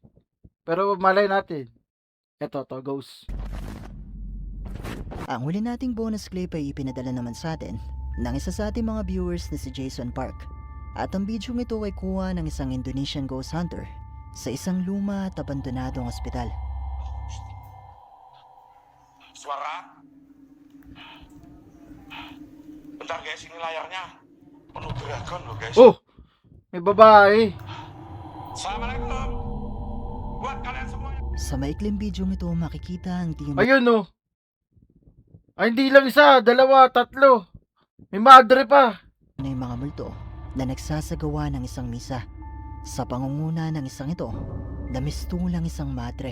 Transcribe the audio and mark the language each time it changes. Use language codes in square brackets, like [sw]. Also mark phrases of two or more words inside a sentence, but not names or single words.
[tl] Pero malay natin. Eto, to, ghost. Ang huli nating [en] bonus clip [tl] ay ipinadala naman sa atin ng isa sa ating mga viewers na si Jason Park. At ang video ito ay kuha ng isang [en] Indonesian ghost hunter [tl] sa isang luma at abandonadong ospital. [id] Suara? Bentar guys, ini layarnya penuh dragon loh guys. [tl] Oh! May babae. [id] Assalamualaikum buat kalian semuanya. [tl] Sa maikling video ito makikita ang team Ayun oh. Ay, hindi lang isa. Dalawa, tatlo. May madre pa. ng mga multo na nagsasagawa ng isang misa. Sa pangunguna ng isang ito, na mistulang isang madre.